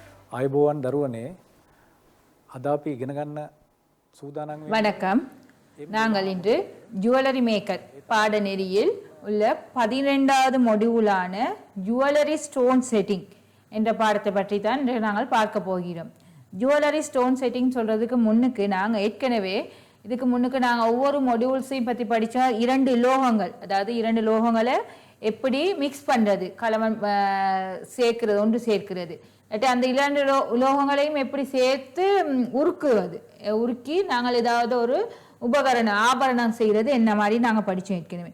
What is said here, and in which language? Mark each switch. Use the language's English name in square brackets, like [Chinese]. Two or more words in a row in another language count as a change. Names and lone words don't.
[Sinhala] ආයුබෝවන් දරුවනේ අද අපි ඉගෙන ගන්න සූදානම් වෙන්නේ [Tamil] வணக்கம். நாங்கள் இன்று [English] jewellery maker [Tamil] பாடநெறியில் உள்ள 12வது மொடியூலான [English] jewellery stone setting [Tamil] என்ற பாடத்தை பற்றி தான் இன்று நாங்கள் பார்க்க போகிறோம். [English] jewellery stone setting [Tamil] சொல்றதுக்கு முன்னுக்கு நாங்கள் ஏற்கனவே இதுக்கு முன்னுக்கு நாங்கள் ஒவ்வொரு மொடியூல்ஸையும் பற்றி படித்தா 2 லோகங்கள், அதாவது 2 லோகங்களை எப்படி மிக்ஸ் பண்ணுறது, கலவன் சேர்க்கிறது, ஒன்று சேர்க்கிறது, அந்த 2 உலோகங்களையும் எப்படி சேர்த்து உருக்குவது, உருக்கி நாங்கள் ஏதாவது ஒரு உபகரணம் ஆபரணம் செய்கிறது என்ன மாதிரி நாங்கள் படித்தோம் ஏற்கனவே.